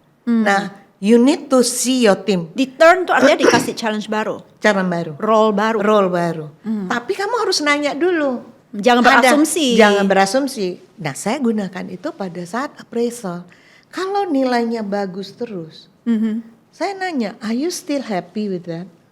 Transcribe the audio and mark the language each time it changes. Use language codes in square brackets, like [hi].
[en] Nah, you need to see your team. [id] Di turn tuh artinya dikasih challenge baru, Cara baru, role baru. role baru. Tapi kamu harus nanya dulu. Jangan berasumsi. Jangan berasumsi. Nah, saya gunakan itu pada saat appraisal. Kalau nilainya bagus terus, saya nanya, [en] are you still happy with that?